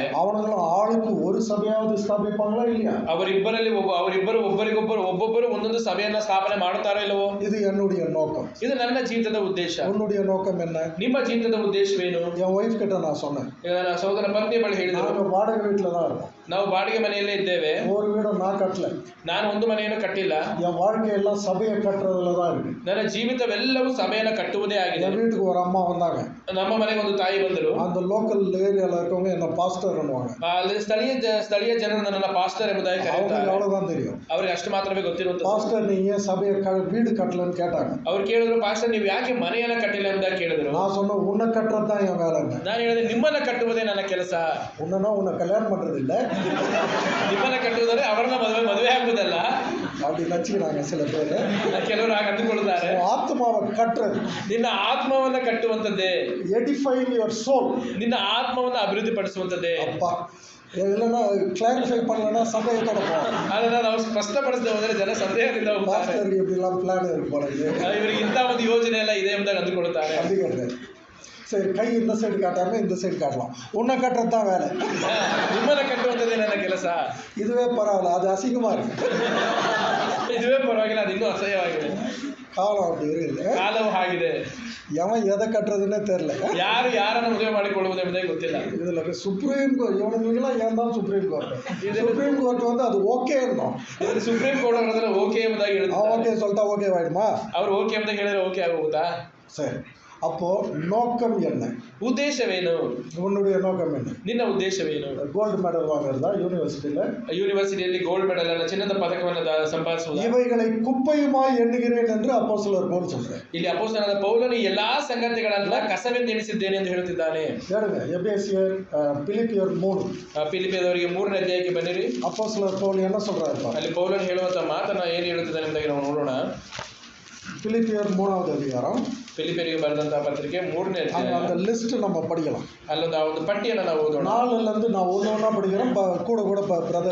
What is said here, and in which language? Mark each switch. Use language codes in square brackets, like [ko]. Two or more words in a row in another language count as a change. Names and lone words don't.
[ta] அவனுங்களும் ஆளுக்கு ஒரு சபையாவது ஸ்தாபிப்பாங்களா இல்லையா? [kn] ಅವರಿಬ್ಬರು ಒಬ್ಬೊಬ್ಬರು ಒಂದೊಂದು ಸಭೆಯನ್ನ ಸ್ಥಾಪನೆ ಮಾಡುತ್ತಾರೋ ಇಲ್ಲವೋ? [ta] இது என்னுடைய நோக்கம். [kn] ಇದು ನನ್ನ ಜೀವಿತದ ಉದ್ದೇಶ. [ta] உன்னுடைய நோக்கம் என்ன? [kn] ನಿಮ್ಮ ಜೀವಿತದ ಉದ್ದೇಶವೇನು? [ta] என் ஒய்ஃப் கிட்ட நான் சொன்னேன். [kn] ನನ್ನ ಸಹೋದರ ಪತ್ನಿ ಬಳಿ ಹೇಳಿದರು. [ta] நாங்கள் வாடகை வீட்டில் தான் இருக்கோம். [kn] ನಾವು ಬಾಡಿಗೆ ಮನೆಯಲ್ಲೇ ಇದ್ದೇವೆ. [ta] ஒரு வீடு நான் கட்டல. [kn] ನಾನು ಒಂದು ಮನೆಯನ್ನು ಕಟ್ಟಿಲ್ಲ. [ta] என் வாழ்க்கையெல்லாம் சபையை கட்டுறதுல தான் இருக்கு. [kn] ನನ್ನ ಜೀವಿತವೆಲ್ಲವೂ ಸಭೆಯನ್ನು ಕಟ್ಟುವುದೇ ಆಗಿದೆ. [ta] என் வீட்டுக்கு ஒரு அம்மா வந்தாங்க. [kn] ನಮ್ಮ ಮನೆಗೆ ಒಂದು ತಾಯಿ ಬಂದರು. [ta] அந்த [en] local areavil [ta] இருக்கவங்க என்ன பாஸ்டர் ಅನ್ನುவாங்க. [kn] ಅಲ್ಲಿ ಸ್ಥಳೀಯ ಜನರು ನನ್ನನ್ನು ಪಾಸ್ಟರ್ ಎಂಬುದಾಗಿ ಕರೆಯುತ್ತಾರೆ. [ta] அவ்வளவுதான் தெரியும். [kn] ಅವರಿಗೆ ಅಷ್ಟು ಮಾತ್ರವೇ ಗೊತ್ತಿರುತ್ತದೆ. [ta] பாஸ்டர் நீ ஏன் சபையை வீடு கட்டலன்னு கேட்டாங்க. [kn] ಅವ್ರು ಕೇಳಿದ್ರು, ಪಾಸ್ಟರ್ ನೀವು ಯಾಕೆ ಮನೆಯನ್ನ ಕಟ್ಟಿಲ್ಲ ಎಂಬುದಾಗಿ ಕೇಳಿದ್ರು. [ta] நான் சொன்னேன் உன்னை கட்டுறது தான் என் வேலை. [kn] ನಾನು ಹೇಳಿದೆ ನಿಮ್ಮನ್ನ ಕಟ್ಟುವುದೇ ನನ್ನ ಕೆಲಸ. [ta] உன்னை கல்யாணம் பண்றது இல்ல, [kn] ನಿಮ್ಮನ್ನ ಕಟ್ಟುವುದರೆ ಅವರನ್ನ ಮದುವೆ ಆಗುವುದಲ್ಲ [ta] அப்படி நினைச்சுக்கிறாங்க சில பேர். [kn] ಕೆಲವರು ಹಾಗೆ ಅಂದುಕೊಳ್ಳುತ್ತಾರೆ. [ta] ஆத்மாவை கட்டுறது, [kn] ನಿನ್ನ ಆತ್ಮವನ್ನ ಕಟ್ಟುವಂತದ್ದೇ, [en] edifying your soul, [kn] ನಿನ್ನ ಆತ್ಮವನ್ನ ಅಭಿವೃದ್ಧಿ ಪಡಿಸುವಂತದ್ದೇ. [ta] அப்பா இல்லைன்னா கிளாரிஃபை பண்ணலன்னா சந்தேகம் தொடப்போம். [kn] ಅದನ್ನ ನಾವು ಸ್ಪಷ್ಟಪಡಿಸದೆ ಹೋದರೆ ಜನ ಸಂದೇಹದಿಂದ ಹೋಗ್ತಾರೆ. [ta] பாஸ்டருக்கு இப்படிலாம் பிளான் இருக்கு போல [kn] ಇವರಿಗೆ ಇಂಥ ಒಂದು ಯೋಜನೆ ಎಲ್ಲ ಇದೆ ಎಂಬುದಾಗಿ ಅಂದುಕೊಳ್ಳುತ್ತಾರೆ. [ta] அப்படிங்கிறது. சரி, கை இந்த சைடு காட்டாம இந்த சைடு காட்டலாம். உன்னை கட்டுறது தான் வேலை. [kn] ನಿಮ್ಮನ್ನ ಕಟ್ಟುವಂತದ್ದೇ ನನ್ನ ಕೆಲಸ. [ta] இதுவே பரவாயில்ல, அது அசிங்கமா இருக்கு. [kn] ಇದುವೇ ಪರವಾಗಿಲ್ಲ, ಅದು ಇನ್ನೂ ಅಸಹ್ಯವಾಗಿದೆ. [ta] காலம் அப்படி இருக்குது. [kn] ಕಾಲವು ಹಾಗಿದೆ. [ta] எவன் எதை கட்டுறதுன்னே தெரியல. [kn] ಯಾರು ಯಾರನ್ನು ಮದುವೆ ಮಾಡಿಕೊಳ್ಳುವುದು ಎಂಬುದೇ ಗೊತ್ತಿಲ್ಲ. [ta] இதுல சுப்ரீம் கோர்ட் இவனுங்களுக்கெல்லாம் ஏன் தான் சுப்ரீம் கோர்ட் வந்து அது ஓகே இருந்தோம். [kn] ಸುಪ್ರೀಂ ಕೋರ್ಟ್ ಅವರ ಓಕೆ ಎಂಬುದಾಗಿ ಹೇಳಿದ್ರು. [ta] ஓகே சொல்லிட்டா ஓகே ஆயிடுமா? [kn] ಅವ್ರು ಓಕೆ ಅಂತ ಹೇಳಿದ್ರೆ ಓಕೆ ಆಗೋಗುತ್ತಾ? [ta] சரி, அப்போ நோக்கம் என்ன? [kn] ಉದ್ದೇಶವೇನು? [ta] உன்னுடைய நோக்கம் என்ன? [kn] ನಿನ್ನ ಉದ್ದೇಶವೇನು? [en] gold medal [ta] வாங்குறதா [kn] ಯೂನಿವರ್ಸಿಟಿಯಲ್ಲಿ [en] gold medal [kn] ಅಲ್ಲ, ಚಿನ್ನದ ಪದಕವನ್ನು ಸಂಪಾದಿಸುವುದು. [ta] இவைகளை குப்பையுமாய் எண்ணுகிறேன் என்று அப்போஸ்தலர் பவுல் சொல்றார். [kn] ಇಲ್ಲಿ ಅಪೊಸ್ತಲನಾದ ಪೌಲನು ಎಲ್ಲಾ ಸಂಗತಿಗಳನ್ನ ಕಸವೆಂದು ಎಣಿಸಿದ್ದೇನೆ ಎಂದು ಹೇಳುತ್ತಿದ್ದಾನೆ. [ta] கேளுங்க, எபேசியர் பிலிப்பியர் 3. [kn] ಫಿಲಿಪಿಯದವರಿಗೆ 3ನೇ ಅಧ್ಯಾಯಕ್ಕೆ ಬನ್ನಿರಿ. [ta] அப்போஸ்தலர் பவுல் என்ன சொல்றாரு? [kn] ಅಲ್ಲಿ ಪೌಲನು ಹೇಳುವಂತ ಮಾತನ್ನ ಏನು ಹೇಳುತ್ತಿದ್ದಾನೆ ಎಂಬುದಾಗಿ ನಾವು ನೋಡೋಣ. [ta] பிலிப்பியர் 3வது அதிகாரம், [kn] ಫಿಲಿಪಿಯರಿಗೆ ಬರೆದಂತಹ ಪತ್ರಿಕೆ 3ನೇ ಅಧ್ಯಾಯ. [ta] அந்த லிஸ்ட் நம்ம படிக்கலாம். [kn] ಅಲ್ಲೊಂದು ಒಂದು ಪಟ್ಟಿಯನ್ನು ನಾವು ಓದೋಣ. [ta] 4ல இருந்து நான் ஒவ்வொன்றா படிக்கிறேன். கூட பிரதர்